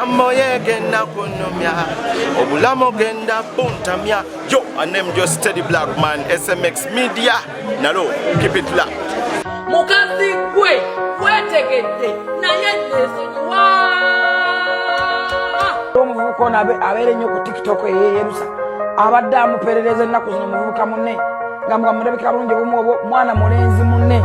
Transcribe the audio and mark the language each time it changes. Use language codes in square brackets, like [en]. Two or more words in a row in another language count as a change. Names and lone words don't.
[lg] moye genda kunomya obulamo genda puntamya. [en] Yo, I name just Steady Black Man, SMX Media. Nalo, keep it locked. [lg] Mukazi gwe wetegedde naye nesonyiwa omuvubuka ono abeere nnyo ku TikTok eyeyerusa abadde amuperereza ennaku zino omuvubuka munne nga mulabika bulungi obumu mwana mulenzi munne.